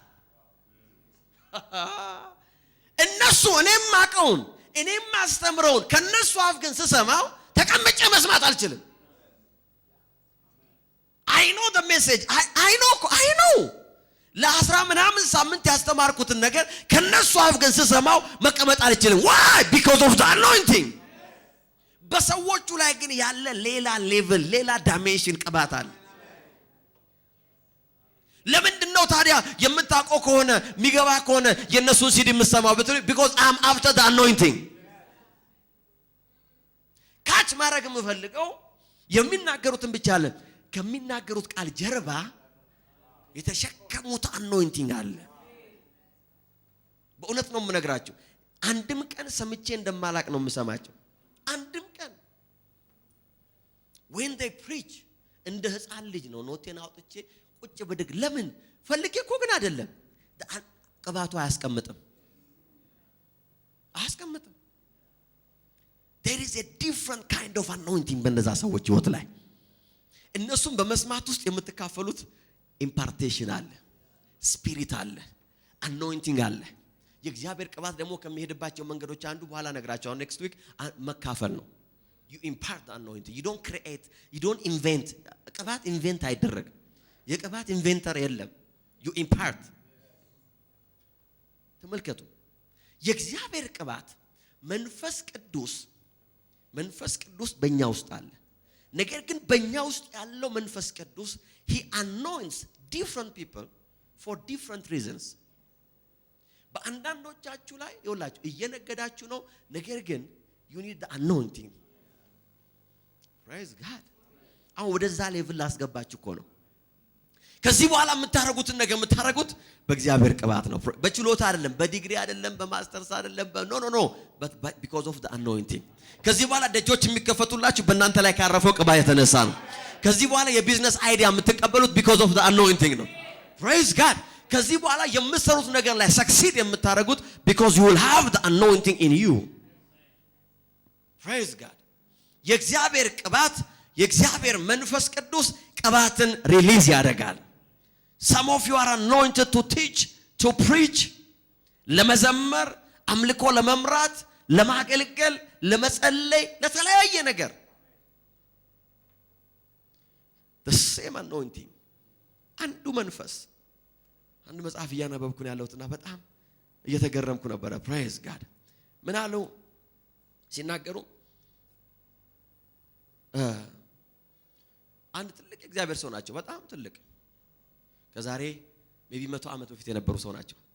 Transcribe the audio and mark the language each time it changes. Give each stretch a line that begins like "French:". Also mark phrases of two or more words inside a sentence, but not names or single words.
Amharic: እነሱ እኔም ማቀውን እኔም ማስተምረውን ከነሱ አፍ ግን ስሰማው ተቀምጬ መስማት አልችልም።
English: I know the message. I know
Amharic: ለአስራ ምናምን ሳምንት ያስተማርኩትን ነገር ከነሱ አፍ ግን ስሰማው መቀመጥ አልችልም።
English: why? because of the anointing.
Amharic: በሰዎቹ ላይ ግን ያለ ሌላ ሌቭል ሌላ ዳይሜንሽን ቅባት አለ። ለምንድነው ታዲያ የምታውቀው ከሆነ የሚገባ ከሆነ የነሱን ሲዲ የምሰማው?
English: because I'm after the anointing.
Amharic: ካች ማድረግ የምፈልገው የሚናገሩትን ብቻ አለ። ከሚናገሩት ቃል ጀርባ የተሸከሙት anointing አለ። በእውነት ነው የምነግራችሁ። አንድም ቀን ሰምቼ እንደማላቅ ነው የምሰማቸው። አንድም ቀን
English: when they preach
Amharic: እንደ ህፃን ልጅ ነው ኖቴን አውጥቼ ቁጭ ብድግ። ለምን ፈልጌ እኮ ግን አይደለም። ቅባቱ አያስቀምጥም።
English: there is a different kind of anointing
Amharic: በእነዛ ሰዎች ህይወት ላይ። እነሱም በመስማት ውስጥ የምትካፈሉት ኢምፓርቴሽን አለ፣ ስፒሪት አለ፣ anointing አለ። የእግዚአብሔር ቅባት ደግሞ ከሚሄድባቸው መንገዶች አንዱ በኋላ ነግራቸዋለሁ
English: next week
Amharic: መካፈል ነው።
English: you impart the anointing. you don't create, you don't invent.
Amharic: ቅባት ኢንቨንት አይደረግም። የቅባት ኢንቨንተር የለም።
English: you impart.
Amharic: ተመልከቱ፣ የእግዚአብሔር ቅባት መንፈስ ቅዱስ በእኛ ውስጥ አለ። ነገር ግን በእኛ ውስጥ ያለው መንፈስ ቅዱስ
English: he anoints different people for different reasons.
Amharic: በአንዳንዶቻችሁ ላይ ይኸውላችሁ እየነገዳችሁ ነው። ነገር ግን
English: you need the anointing. praise God.
Amharic: አሁን ወደዛ ሌቭል ላስገባችሁ እኮ ነው። ከዚህ በኋላ የምታረጉትን ነገር የምታረጉት በእግዚአብሔር ቅባት ነው። በችሎታ አይደለም፣ በዲግሪ አይደለም፣ በማስተርስ አይደለም።
English: no but because of the anointing.
Amharic: ከዚህ በኋላ ደጆች የሚከፈቱላችሁ በእናንተ ላይ ካረፈው ቅባት የተነሳ ነው። ከዚህ በኋላ የቢዝነስ አይዲያ የምትቀበሉት
English: because of the anointing
Amharic: ነው።
English: praise God.
Amharic: ከዚህ በኋላ የምትሰሩት ነገር ላይ succeed የምታረጉት
English: because you will have the anointing in you. praise God.
Amharic: የእግዚአብሔር ቅባት የእግዚአብሔር መንፈስ ቅዱስ ቅባትን ሪሊዝ ያደርጋል።
English: some of you are anointed to teach, to preach,
Amharic: ለመዘመር፣ አምልኮ ለመምራት፣ ለማገልገል፣ ለመጸለይ፣ ለተለያየ ነገር
English: the same anointing.
Amharic: አንዱ መንፈስ አንድ መጽሐፍ እያነበብኩ ነው ያለሁትና በጣም እየተገረምኩ ነበር።
English: praise God.
Amharic: ምን አለው ሲናገሩ አንድ ትልቅ እግዚአብሔር ሰው ናቸው። በጣም ትልቅ ከዛሬ ሜቢ 100 ዓመት በፊት የነበሩ ሰው ናቸው።